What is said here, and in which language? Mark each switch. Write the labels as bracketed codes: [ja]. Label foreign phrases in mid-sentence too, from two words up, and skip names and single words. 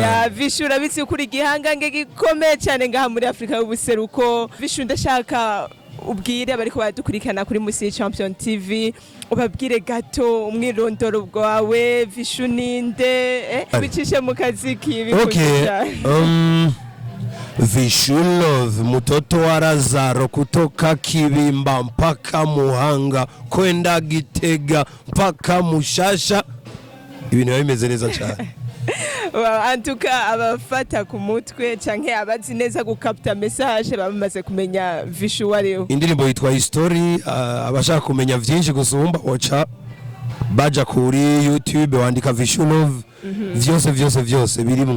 [rn] Ya Vichou, urabitse kuri igihangange gikomeye cyane ngaha muri Afrika y'ubuseruko. Vichou, ndashaka ubwire bariko badukurikirana kuri Musiri Champion TV, ubabwire gato umwirondoro bwawe, Vichou ninde, bicishe mu kazi kibi. [sw] Okay, Vichou Love, mtoto wa Lazaro, kutoka Kibimba mpaka Muhanga, kwenda Gitega mpaka Mushasha. [rn] Ibintu bimeze neza cyane. Antuka abafata ku mutwe canke abazi neza gukapta message bamaze kumenya Vichou wariho. Indirimbo yitwa History, abashaka kumenya vyinshi gusumba ocha baja kuri YouTube wandika Vichou Love, vyose birimwo.